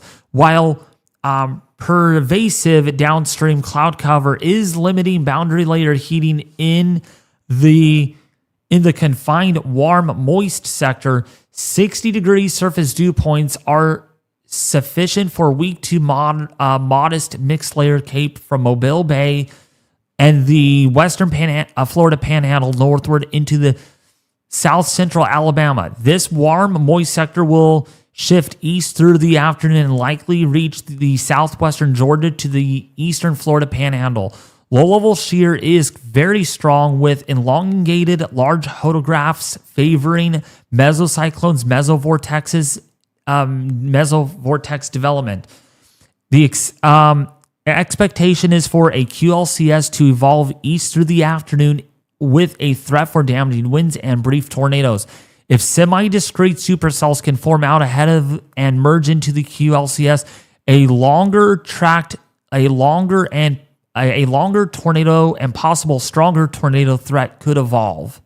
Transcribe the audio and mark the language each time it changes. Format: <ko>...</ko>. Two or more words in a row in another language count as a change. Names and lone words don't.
<en>While pervasive downstream cloud cover is limiting boundary layer heating in the confined warm moist sector, 60-degree surface dew points are sufficient for weak to modest mixed layer cape from Mobile Bay and the western Florida panhandle northward into the south central Alabama. This warm moist sector will shift east through the afternoon and likely reach the southwestern Georgia to the eastern Florida panhandle. Low-level shear is very strong with elongated large hodographs favoring mesocyclones, mesovortexes, mesovortex development. The expectation is for a QLCS to evolve east through the afternoon with a threat for damaging winds and brief tornadoes. If semi-discrete supercells can form out ahead of and merge into the QLCS, a longer tornado and possible stronger tornado threat could evolve.</en>